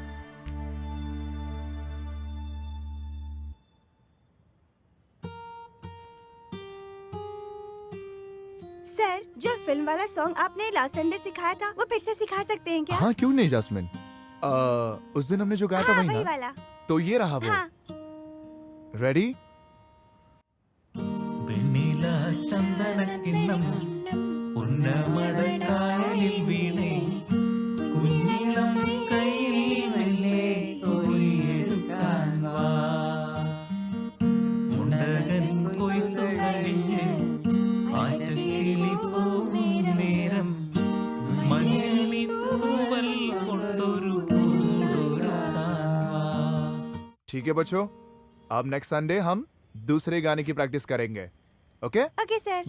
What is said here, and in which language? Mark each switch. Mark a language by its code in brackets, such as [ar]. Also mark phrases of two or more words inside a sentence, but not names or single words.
[hi] सर, जो फिल्म वाला सॉन्ग आपने [en] last Sunday [hi] सिखाया था वो फिर से सिखा सकते हैं क्या? हाँ क्यों नहीं जास्मिन, उस दिन हमने जो गाया था हाँ, वही वही ना? वाला। तो ये रहा वो। हाँ। रेडी? [ml] വെണ്ണില ചന്ദനക്കിണ്ണം ഉന്നമടക്കായലിൽ വീണേ കുഞ്ഞിളം കയ്യിൽ മെല്ലെ കോരിയെടുക്കാൻ വാ മുണ്ടകൻ കൊയ്തു കഴിഞ്ഞ് ആറ്റക്കിളി പോകും നേരം മഞ്ഞളി തൂവൽ കൊണ്ടൊരു കൂടൊരുക്കാൻ വാ. [hi] ठीक है बच्चों, अब [en] next Sunday [hi] हम दूसरे गाने की प्रैक्टिस करेंगे। ओके [en] OK sir.